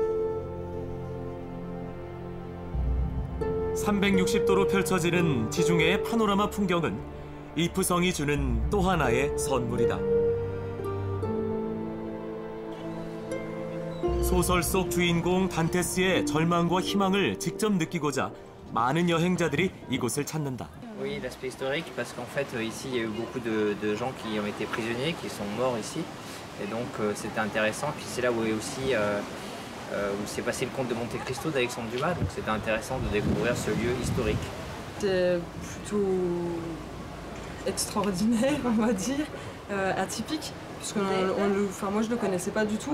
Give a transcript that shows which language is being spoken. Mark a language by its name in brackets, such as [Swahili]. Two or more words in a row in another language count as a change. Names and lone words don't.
[Korean] 360도로 펼쳐지는 지중해의 파노라마 풍경은 이프성이 주는 또 하나의 선물이다. 소설 속 주인공 단테스의 절망과 희망을 직접 느끼고자 많은 여행자들이 이곳을 찾는다. [French] Oui, l'aspect historique, parce qu'en fait, ici, il y a eu beaucoup de gens qui ont été prisonniers, qui sont morts ici. Et donc, c'était intéressant. Puis c'est là où est aussi où s'est passé le conte de Monte Cristo d'Alexandre Dumas. Donc, c'était intéressant de découvrir ce lieu historique. C'est plutôt extraordinaire, on va dire, atypique, puisque moi, je le connaissais pas du tout.